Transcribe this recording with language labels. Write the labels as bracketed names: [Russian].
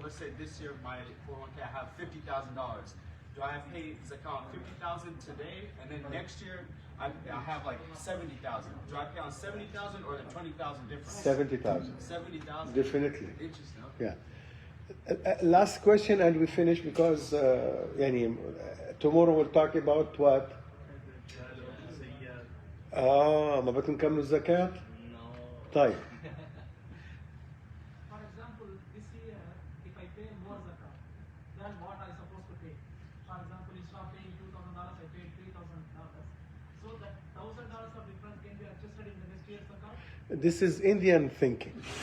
[English] Let's say this year my 401k, I have $50,000. Do I have to pay zakat on $50,000 today, and then next year I have like $70,000? Do I pay on $70,000 or the $20,000 difference? $70,000. $70,000. Definitely. Interesting. Yeah. Last question, and we finish because tomorrow we'll talk about what? [Arabic] ما بدكم نكملوا الزكاة؟ طيب. [English] For example, this year, if I pay more zakat, then what I supposed to pay? For example, instead of paying $2,000, I paid $3,000. So that $1,000 of difference can be adjusted in the next year's account? This is Indian thinking.